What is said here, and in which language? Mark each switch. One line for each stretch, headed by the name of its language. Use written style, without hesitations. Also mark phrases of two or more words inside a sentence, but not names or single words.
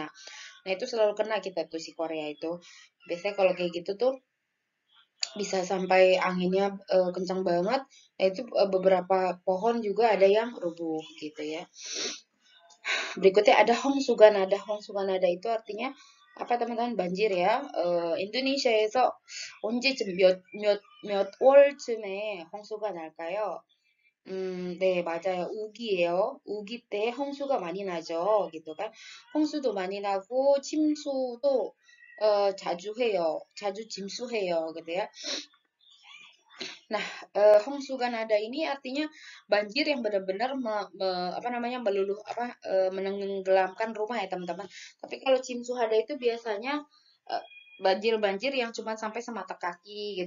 Indonesian: Nah, itu selalu kena kita tuh si Korea itu. Biasanya kalau kayak gitu tuh bisa sampai anginnya kencang banget. Nah, itu beberapa pohon juga ada yang rubuh gitu ya. Berikutnya ada Hongsuganada. Hongsuganada itu artinya apa teman-teman? Banjir ya.
Korean: 인도네시아에서 언제쯤 몇 월쯤에 홍수가 날까요? 네, 맞아요. 우기예요. 우기 때 홍수가 많이 나죠.
Indonesian: gitu kan.
Korean: 홍수도 많이 나고 침수도 자주 해요. 자주 침수해요.
Indonesian: gitu ya. Nah, Hongsuganada ini artinya banjir yang benar-benar apa namanya, meluluh apa, menenggelamkan rumah ya teman-teman. Tapi kalau Cimsuhada itu biasanya eh, banjir-banjir yang cuma sampai semata kaki gitu.